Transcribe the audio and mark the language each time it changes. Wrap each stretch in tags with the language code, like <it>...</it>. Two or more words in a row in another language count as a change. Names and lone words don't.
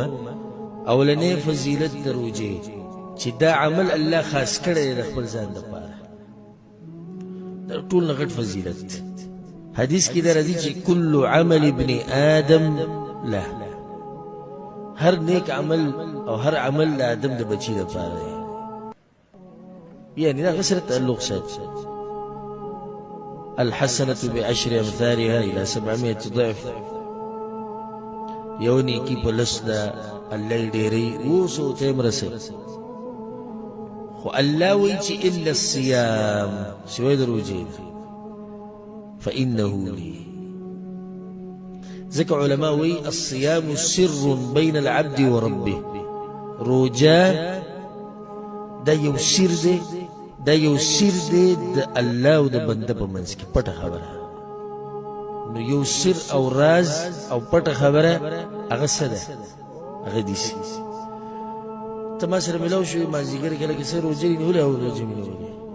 <ps>اولنۍ فضیلت د روجې چې دا عمل الله خاص کړی دی د خپل ځان دپاره، دا ټول نه غټ فضیلت. حدیث کې دا راځي چې</ps> <ar>کل عمل ابن آدم له،</ar> <ps>هر نیک عمل او هر عمل د آدم د بچي دپاره دی، یعنی دا هغه سره تعلق ساتي.</ps> <ar>الحسنة بعشر أمثالها إلى 700 ضعف.</ar> <ps>یو نیکی په لس ده الله ډېرې 200 ته یې مرسوي. خو الله وایي چې</ps> <ar>إلا الصيام،</ar> <ps>سوی د روژې</ps> <ar>فإنه لي.</ar> <ps>ځکه علماء وایي</ps> <ar>الصيام سر بين العبد وربه.</ar> <ps>روژه دا یو سر دی، دا یو سر دی د الله او د بنده په منځ کې، پټه خبره. نو یو سر او راز او پټه خبره هغه څه ده؟ هغه داسې ته ما سره ملاو شوې مازدیګر کې لکه څه روژه دې نیولې او روژه مې نیولې.</ps>